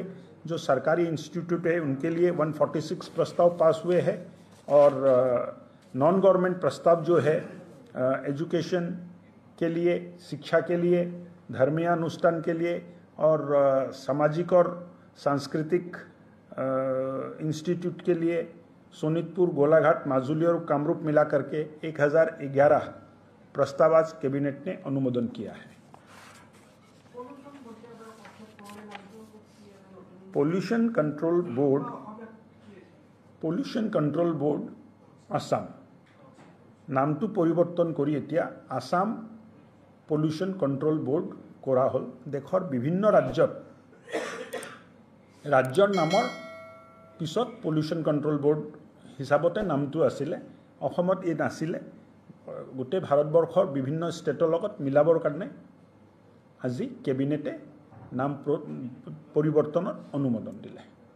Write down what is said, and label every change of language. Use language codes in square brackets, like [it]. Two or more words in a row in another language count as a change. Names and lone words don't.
[hi] जो सरकारी इंस्टीट्यूट है उनके लिए 146 प्रस्ताव पास हुए हैं और [en] non government [hi] प्रस्ताव जो है एजुकेशन के लिए, शिक्षा के लिए, धर्मीय अनुष्ठान के लिए और सामाजिक और सांस्कृतिक इंस्टीट्यूट के लिए सोनितपुर, गोलाघाट, माजुली और कामरूप मिला करके 1,011 प्रस्ताव आज कैबिनेट ने अनुमोदन किया है। [as] पोल्यूशन कंट्रोल बोर्ड आसाम नामটো পৰিৱৰ্তন কৰি এতিয়া আসাম পলিউশ্যন কণ্ট্ৰোল বোৰ্ড কৰা হ'ল। দেশৰ বিভিন্ন ৰাজ্যৰ নামৰ পিছত পলিউশ্যন কণ্ট্ৰোল বোৰ্ড হিচাপতে নামটো আছিলে। অসমত এই নাছিলে, গোটেই ভাৰতবৰ্ষৰ বিভিন্ন ষ্টেটৰ লগত মিলাবৰ কাৰণে আজি কেবিনেটে নাম পৰিৱৰ্তনৰ অনুমোদন দিলে।